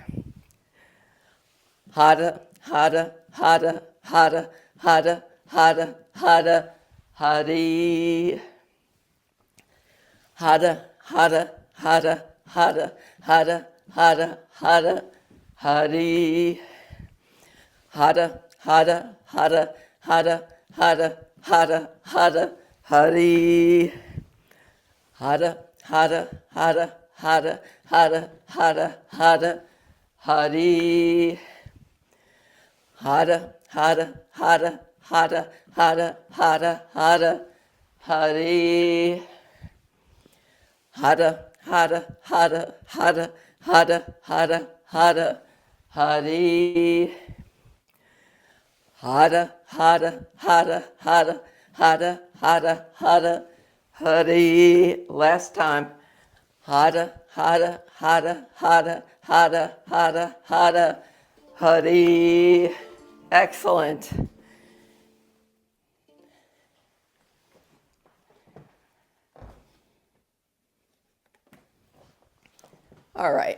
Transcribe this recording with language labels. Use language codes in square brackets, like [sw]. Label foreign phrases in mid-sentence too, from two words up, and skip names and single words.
[en] Hada, hada, hada, hada, hada, hada, hada, hari. Hada, hada, hada, hada, hada, hada, hada, hari. Hada, hada, hada, hada, hada, hada, hada, Hari. Hara, hara, hara, hara, hara, hara, hara. Hari. Hara, hara, hara, hara, hara, hara, hara. Hari. Hara, hara, hara, hara, hara, hara, hara. Hari. Hara, hara, hara, hara, hara, hara, hara. Hari. Last time. Hara, hara, hara, hara, hara, hara, hara. Hari. Excellent. All right.